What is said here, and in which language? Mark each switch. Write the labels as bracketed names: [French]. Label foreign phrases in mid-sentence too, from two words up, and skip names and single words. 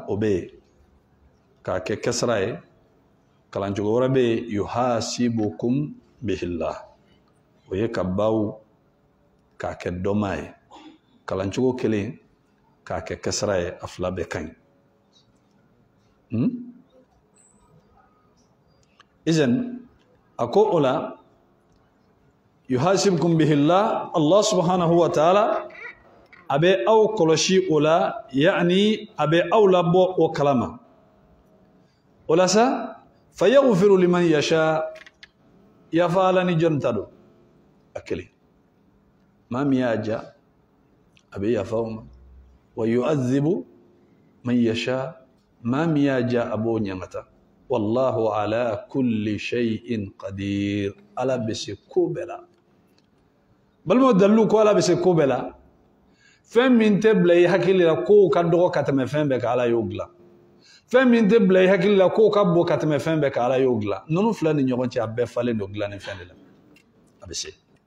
[Bambara] o bɛ yen k'a kɛ kasra ye kalancogo wɛrɛ bɛ yen [Arabic] يحاسبكم به الله [Bambara] o ye ka baw k'a kɛ dɔma ye kalancogo kelen k'a kɛ kasra ye a 2 bɛɛ ka ɲi izan a ko o la [Arabic] يحاسبكم به الله الله سبحانه وتعالى [Bambara] abe aw kɔlɔsi o la yani abe aw labɔ o kalama o la sa [Arabic] فيغفر لمن يشاء [Bambara] yafa ala ni jɔn ta don a kelen maa min y'a ja a bɛ yafa o ma [Arabic] ويعذب من يشاء [Bambara] maa min y'a ja a b'o ɲaŋata [Arabic] والله على كل شيء قدير [Bambara] ala bɛ se ko bɛɛ la balimaw dalilu ko ala bɛ se ko bɛɛ la fɛn min tɛ bila i hakili la kow ka dɔgɔ ka tɛmɛ fɛn bɛɛ kan ala y'o dilan fɛn min tɛ bila i hakili la kow ka bon ka tɛmɛ fɛn bɛɛ kan ala y'o dilan ninnu fila ni ɲɔgɔn cɛ a bɛɛ falen don dilanni fɛn de la a bɛ se